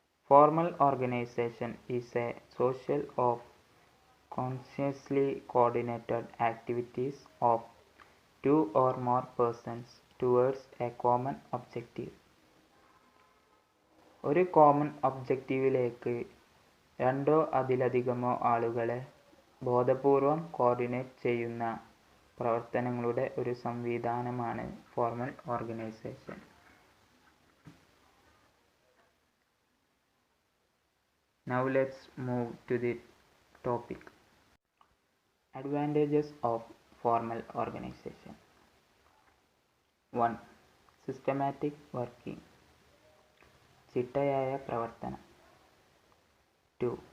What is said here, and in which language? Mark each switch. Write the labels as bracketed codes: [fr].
[en] Formal organization is a social of consciously coordinated activities of two or more persons towards a common objective. [ml] ഒരു common ഒബ്ജക്റ്റീവിലേക്ക് രണ്ടോ അതിലധികമോ ആളുകളെ ബോധപൂർവം coordinate ചെയ്യുന്ന പ്രവർത്തനങ്ങളുടെ ഒരു സംവിധാനമാണ് formal organisation. [en] Now let's move to the topic. Advantages of formal organization. 1. Systematic working. [ml] ചിട്ടയായ പ്രവർത്തനം. [en] 2.